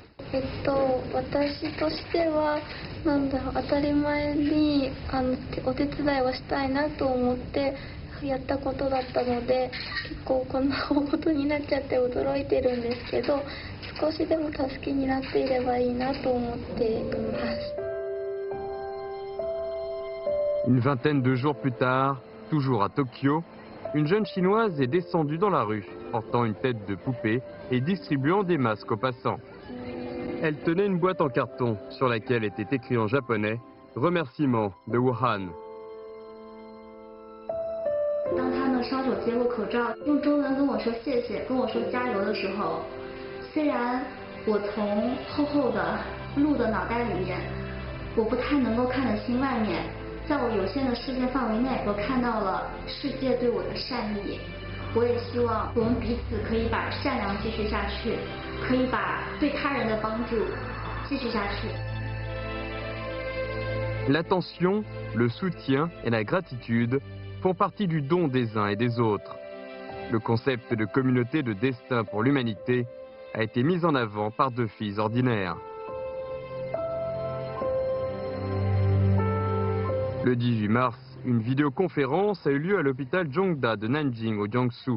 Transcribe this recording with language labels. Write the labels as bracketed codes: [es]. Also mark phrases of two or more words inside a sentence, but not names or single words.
[ja] 私としては当たり前にお手伝いはしたいなと思ってやったことだったので、結構こんな大事になっちゃって驚いてるんですけど、少しでも助けになっていればいいなと思っています。 [fr] Une vingtaine de jours plus tard, toujours à Tokyo, une jeune chinoise est descendue dans la rue, portant une tête de poupée et distribuant des masques aux passants. Elle tenait une boîte en carton sur laquelle était écrit en japonais « Remerciement de Wuhan ». [zh] 当他呢双手接过口罩，用中文跟我说谢谢，跟我说加油的时候，虽然我从厚厚的鹿的脑袋里面，我不太能够看得清外面，在我有限的视线范围内，我看到了世界对我的善意。我也希望我们彼此可以把善良继续下去，可以把对他人的帮助继续下去。 [fr] L'attention, le soutien et la gratitude font partie du don des uns et des autres. Le concept de communauté de destin pour l'humanité a été mis en avant par deux filles ordinaires. Le 18 mars, une vidéoconférence a eu lieu à l'hôpital Zhongda de Nanjing au Jiangsu.